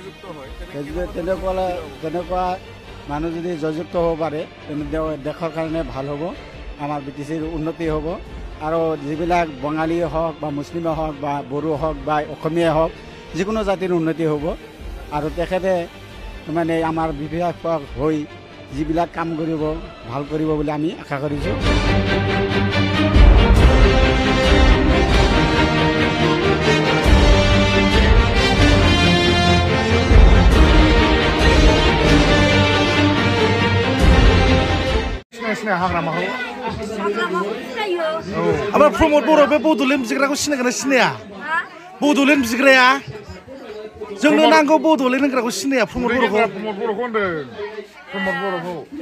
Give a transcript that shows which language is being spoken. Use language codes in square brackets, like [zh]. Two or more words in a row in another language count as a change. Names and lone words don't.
[as] তেনেকুৱা মানুহ যদি জয়যুক্ত হ'ব পাৰে তেনে দেশৰ কাৰণে ভাল হ'ব আমাৰ BTCৰ উন্নতি হ'ব আৰু যিবিলাক বঙালী হওক বা মুছলিমে হওক বা বড়ো হওক বা অসমীয়াই হওক যিকোনো জাতিৰ উন্নতি হ'ব আৰু তেখেতে মানে আমাৰ বিধায়ক হৈ যিবিলাক কাম কৰিব ভাল কৰিব বুলি আমি আশা কৰিছোঁ [brx] हाग्रामाखौ ओमफ्राय प्रमद बर' बे बड'लेण्ड बिग्राखौ सिनायगोन ना सिनाया बड'लेण्ड बिग्राया जोंनो नांगौ बड'लेण्ड होनग्राखौ सिनाया प्रमद बर'खौ होनदों प्रमद बर'खौ